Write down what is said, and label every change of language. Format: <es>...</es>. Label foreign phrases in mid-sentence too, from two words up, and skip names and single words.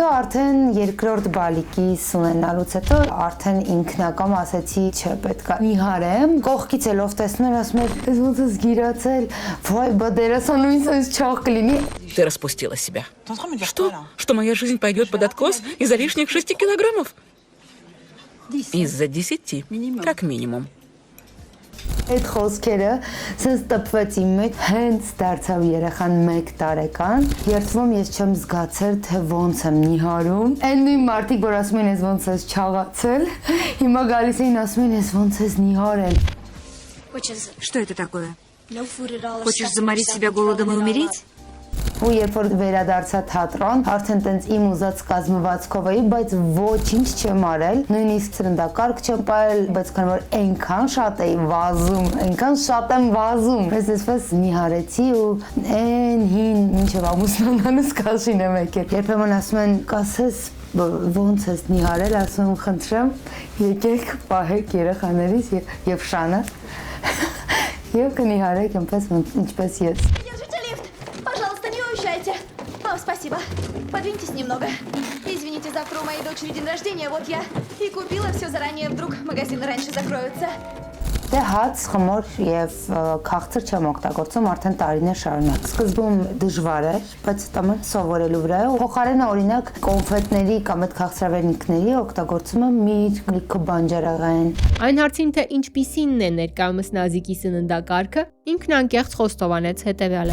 <hy>արդեն երկրորդ բալիկիս ունենալուց հետո արդեն ինքնակամ ասեցի, չէ, պետքա նիհարեմ։ Կողքից էլ ով տեսնում էր, ասում էր, «Ես ոնց ես գիրացել, վայ, բա դերասանուհին sense չաղ կլինի»։</hy> <ru>Ты распустила себя. Что? Что моя жизнь пойдет под откос из-за лишних 6 килограммов? Из-за 10, как минимум.</ru> <hy>Այդ խոսքերը sense տպվեց իմ մեջ, հենց դարձավ երեխան 1 տարեկան, երբվում ես չեմ զգացել, թե ոնց եմ նիհարում։ Այն նույն մարդիկ, որ ասում են, ես ոնց ես չաղացել, հիմա գալիս էին ասում են, ես ոնց ես նիհարել։</hy> <ru>Что это такое? Хочешь заморить себя голодом и умереть?</ru> <hy>Ու երբ որ վերադարձա թատրոն, արդեն տենց իմ ուզած կազմվածքով էի, բայց ոչինչ չեմ արել, նույնիսկ սրնդակարգ չեմ պահել, բայց քանի որ այնքան շատ էի վազում, այնքան շատ եմ վազում, ես այսպես նիհարեցի ու այն հին մինչև ամուսնանալուց կաշին եմ եկել։ Երբեմն ասում են, կասես ոնց ես նիհարել, ասում եմ, խնդրեմ, եկեք պահեք երեխաներիս եւ շանը եւ կնիհարեք այնպես ինչպես ես։</hy> <ru>Пожалуйста, не уезжайте. О, спасибо. Подвиньтесь немного. Извините, завтра у моей дочери день рождения. Вот я и купила все заранее. Вдруг магазины раньше закроются.</ru> <hy>Դե հաց, խմոր եւ քաղցր չեմ օգտագործում արդեն տարիներ շարունակ։ Սկզբում դժվար էր, բայց տամը սովորելու վրա է։ Փոխարենը օրինակ կոնֆետների կամ այդ քաղցրավենիքների օգտագործում եմ միրգ, լիքը բանջարեղեն։ Այն հարցին, թե ինչպիսինն է ներկայումս Նազիկի սննդակարգը, ինքն անկեղծ խոստովանեց հետևյալը.</hy>